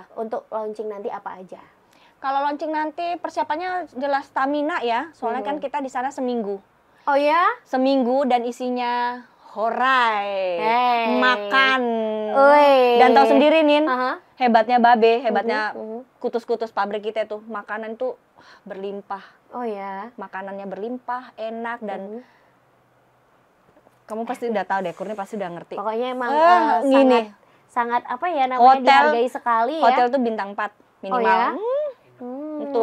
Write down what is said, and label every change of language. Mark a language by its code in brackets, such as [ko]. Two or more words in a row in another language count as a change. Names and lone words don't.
[id] Untuk launching nanti apa aja? Kalau launching nanti persiapannya jelas stamina ya. Soalnya kan kita di sana seminggu. Oh ya? Seminggu dan isinya horai, Hey. makan. Oi. Dan tahu sendiri Nin, Aha. hebatnya Babe, hebatnya Mhm. kutus-kutus pabrik kita tuh, makanan tuh berlimpah. Oh ya. Makanannya berlimpah, enak dan Mhm. kamu pasti udah tahu deh, Kurni pasti udah ngerti. Pokoknya emang gini. sangat apa ya namanya, dihargai sekali ya. Hotel tuh bintang 4 minimal. Oh ya? Itu.